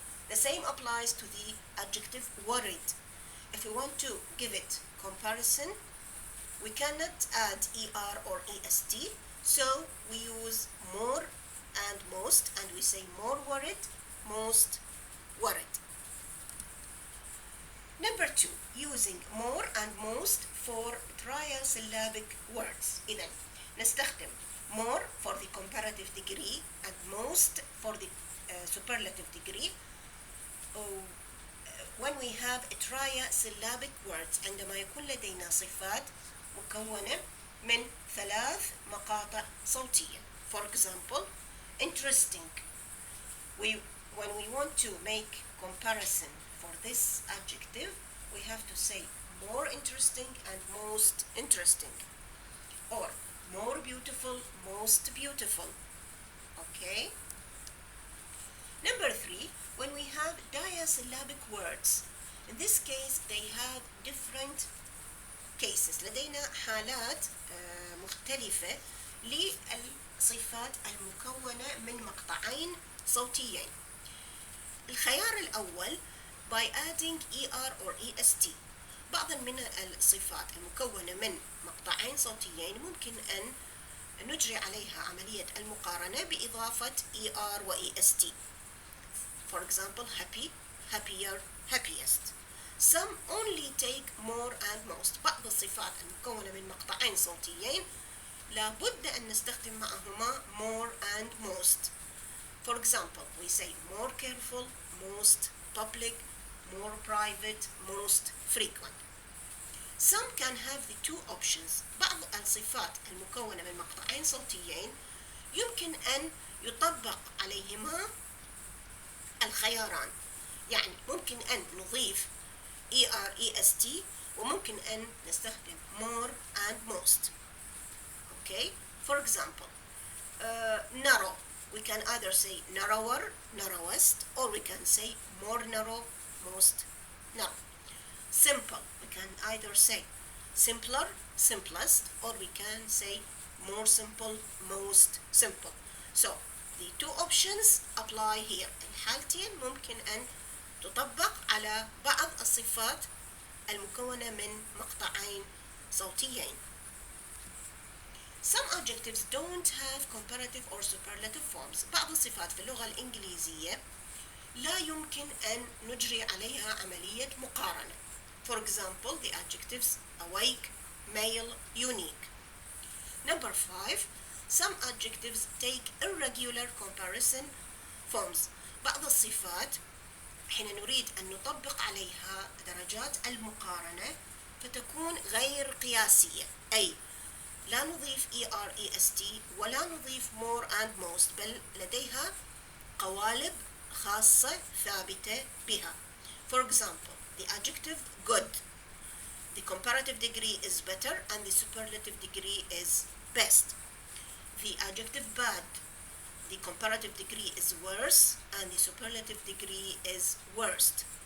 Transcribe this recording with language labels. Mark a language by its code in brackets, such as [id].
[en] The same applies to the adjective worried. If we want to give it comparison, we cannot add er or est, so we use more and most, and we say more worried, most worried. Number 2, using more and most for trisyllabic words. [ar] إذن نستخدم [en] more for the comparative degree and most for the superlative degree. When we have a trisyllabic words [ar] عندما يكون لدينا صفات مكونة من 3 مقاطع صوتية. [en] For example, interesting. When we want to make comparison for this adjective, we have to say more interesting and most interesting, or more beautiful, most beautiful. Okay? Number 3, when we have diasyllabic words, in this case they have different cases. [ar] لدينا حالات مختلفة للصفات المكونة من مقطعين صوتيين. الخيار الأول [en] by adding er or est. [ar] بعض من الصفات المكونة من مقطعين صوتيين ممكن أن نجري عليها عملية المقارنة بإضافة er و est. [en] For example, happy, happier, happiest. Some only take more and most. [ar] بعض الصفات المكونة من مقطعين صوتيين لابد أن نستخدم معهما [en] more and most. For example, we say more careful, most public, more private, most frequent. Some can have the two options. [ar] بعض الصفات المكونة من مقطعين صوتيين يمكن أن يطبق عليهما الخياران. يعني ممكن أن نضيف est وممكن أن نستخدم [en] more and most. Okay? For example, narrow. We can either say narrower, narrowest, or we can say more narrow, most narrow. Simple. We can either say simpler, simplest, or we can say more simple, most simple. So the two options apply here. [ar] الحالتين ممكن أن تطبق على بعض الصفات المكونة من مقطعين صوتيين. [en] Some adjectives don't have comparative or superlative forms. [ar] بعض الصفات في اللغة الإنجليزية لا يمكن أن نجري عليها عملية مقارنة. [en] For example, the adjectives awake, male, unique. Number 5, some adjectives take irregular comparison forms. [ar] بعض الصفات حين نريد أن نطبق عليها درجات المقارنة فتكون غير قياسية، أي لا نضيف er est ولا نضيف [en] more and most، [ar] بل لديها قوالب خاصة ثابتة بها. [en] For example, the adjective good, the comparative degree is better and the superlative degree is best. The adjective bad, the comparative degree is worse and the superlative degree is worst.